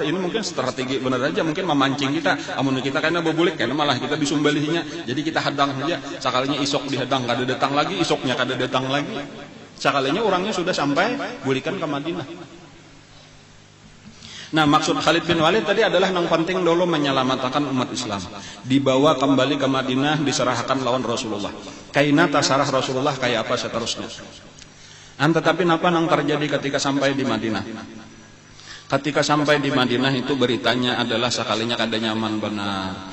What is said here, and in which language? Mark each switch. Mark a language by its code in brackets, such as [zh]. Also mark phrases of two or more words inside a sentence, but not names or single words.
[bjn] Ini mungkin strategi benar aja, mungkin memancing kita. Amun kita kayaknya bobulik kayaknya malah kita disumbalihinya. [id] Jadi kita hadang saja. [bjn] Sakalinya isok dihadang kada datang lagi, isoknya kada datang lagi. Sakalinya orangnya sudah sampai bulikan ke Madinah. [id] Nah, maksud Khalid bin Walid tadi adalah yang penting dulu menyelamatkan umat Islam. Dibawa kembali ke Madinah, diserahkan lawan Rasulullah. [bjn] Kaina tasarah Rasulullah kayak apa seterusnya. Tetapi apa yang terjadi ketika sampai di Madinah? Ketika sampai di Madinah itu beritanya adalah sekalinya kada nyaman benar.